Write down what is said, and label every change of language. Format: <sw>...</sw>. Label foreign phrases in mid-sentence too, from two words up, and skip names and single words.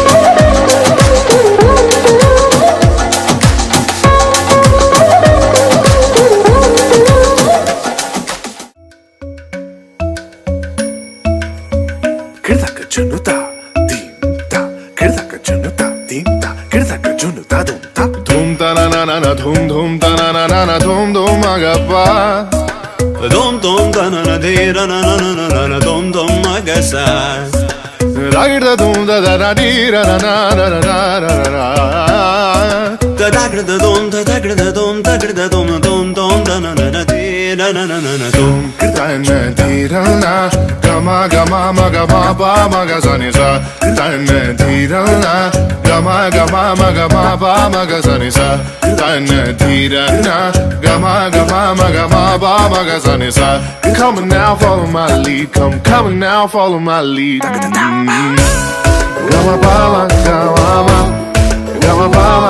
<en>Kirdaka junuta, dimta, kirdaka junuta, dimta, kirdaka junuta, dumta, dumta na na na na, dum ta na na na na, dum agappa, dum ta na na de na na na na na na, dum agasa, ragda dum da da da di ra na na na na na na na, da da da dum da da da dum da da dum da na na na di na na na na na, dum kirta na di ra na. Gama gama maga ma ba maga sa ni sa tan di ra na gama gama maga ma ba maga sa ni sa tan di ra na gama gama maga ma ba maga sa ni sa come now follow my lead come now follow my lead gama ba gama ma gama ba</en>